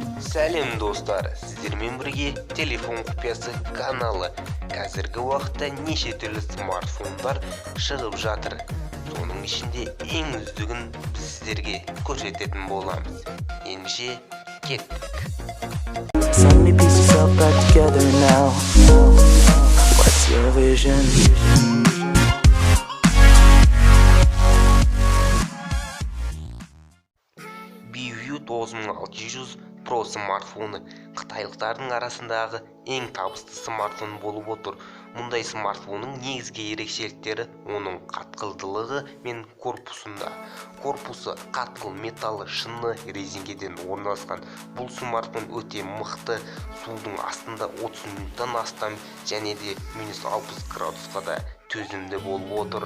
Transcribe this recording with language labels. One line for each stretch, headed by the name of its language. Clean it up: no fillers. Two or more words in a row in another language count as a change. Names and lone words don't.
Kazakh: Сәлем достар, сіздермен бірге телефон құпиясы каналы. Қазіргі уақытта неше түрлі смартфондар шығып жатыр. Соның ішінде ең үздігін біз сіздерге көрсететін боламыз. Ендеше кеттік.
English: So many pieces all back together now. What's your vision?
Kazakh: BeeView 9600 Pro смартфоны қытайлықтардың арасындағы ең табысты смартфон болып отыр. Мұндай смартфонның негізгі ерекшеліктері оның қатқылдылығы мен корпусында. Корпусы қатқыл металлы шыны резеңкеден орналасқан. Бұл смартфон өте мықты, судың астында 30 минуттан астам және де -60 градусқа да төзімді болып отыр.